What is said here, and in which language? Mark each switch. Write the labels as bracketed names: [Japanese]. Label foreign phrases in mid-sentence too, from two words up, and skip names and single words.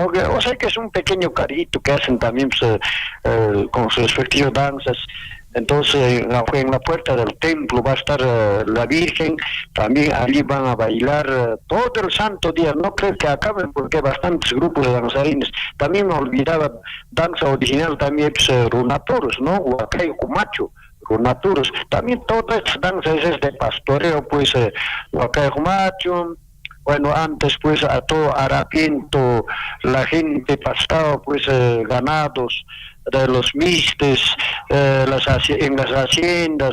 [Spanish] O sea que es un pequeño carrito que hacen también pues, con sus respectivas danzas. Entonces en la puerta del templo va a estar la Virgen, también allí van a bailar todo el santo día, no creo que acaben porque hay bastantes grupos de danzarines. También me olvidaba, danza original también pues, runaturos, ¿no? Huacay, Humacho, runaturos. También todas estas danzas es de pastoreo, pues Huacay, Humacho. Bueno, antes pues a todo harapiento la gente pastaba pues ganados de los mistes, en las haciendas.